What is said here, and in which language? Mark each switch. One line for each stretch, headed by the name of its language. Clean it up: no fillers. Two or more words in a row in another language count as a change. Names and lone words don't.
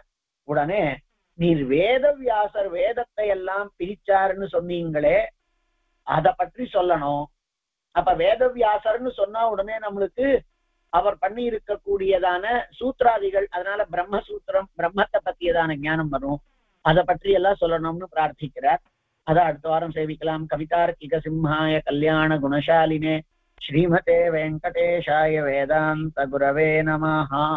Tamil: உடனே நீர் வேதவியாசர் வேதத்தை எல்லாம் பிரிச்சாருன்னு சொன்னீங்களே, அதை பற்றி சொல்லணும். அப்ப வேதவியாசர்னு சொன்னா உடனே நம்மளுக்கு அவர் பண்ணி இருக்கக்கூடியதான சூத்திராதிகள், அதனால பிரம்மசூத்திரம், பிரம்மத்தை பத்தியதான ஞானம் வரும். அதை பற்றி எல்லாம் சொல்லணும்னு பிரார்த்திக்கிறார். அதை அடுத்த வாரம் சேவிக்கலாம்.
Sanskrit: कवितार्किक सिंहाय कल्याण गुणशालिने श्रीमते वेङ्कटेशाय वेदान्त गुरवे नमः.